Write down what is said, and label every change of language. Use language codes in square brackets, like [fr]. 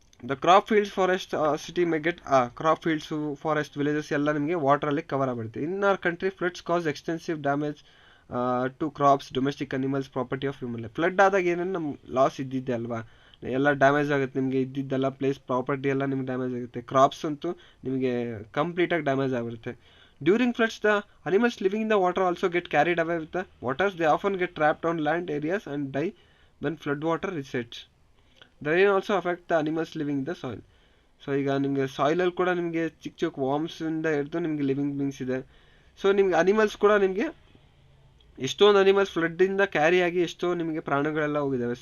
[en] the crop fields, forest, city may get crop fields, forest, villages [kn] ಎಲ್ಲ ನಿಮಗೆ ವಾಟರಲ್ಲಿ cover ಆಗಿಬಿಡುತ್ತೆ. [en] In our country floods cause extensive damage to crops, domestic animals, property of human life. [kn] Flood ಆದಾಗ ಏನೇನು ನಮ್ಮ loss ಇದ್ದಿದ್ದೆ ಅಲ್ವಾ, ಎಲ್ಲ damage ಆಗುತ್ತೆ. ನಿಮಗೆ ಇದ್ದಿದ್ದೆಲ್ಲ ಪ್ಲೇಸ್ ಪ್ರಾಪರ್ಟಿ ಎಲ್ಲ ನಿಮ್ಗೆ ಡ್ಯಾಮೇಜ್ ಆಗುತ್ತೆ. ಕ್ರಾಪ್ಸ್ ಅಂತೂ ನಿಮಗೆ ಕಂಪ್ಲೀಟಾಗಿ ಡ್ಯಾಮೇಜ್ ಆಗಿಬಿಡುತ್ತೆ. [en] During floods, the animals living in the water also get carried away with the waters. They often get trapped on land areas and die when flood water recedes. The rain also affect the animals living in the soil. [kn] So ಈಗ ನಿಮಗೆ ಸಾಯಿಲಲ್ಲಿ ಕೂಡ ನಿಮಗೆ ಚಿಕ್ಕ ಚಿಕ್ಕ ವಾರ್ಮ್ಸಿಂದ ಹಿಡಿದು ನಿಮಗೆ living beings ಇದೆ. So ನಿಮಗೆ ಅನಿಮಲ್ಸ್ ಕೂಡ ನಿಮಗೆ ಎಷ್ಟೊಂದು ಅನಿಮಲ್ಸ್ ಫ್ಲಡ್ಡಿಂದ ಕ್ಯಾರಿ ಆಗಿ ಎಷ್ಟೋ ನಿಮಗೆ ಪ್ರಾಣಗಳೆಲ್ಲ ಹೋಗಿದ್ದಾವೆ.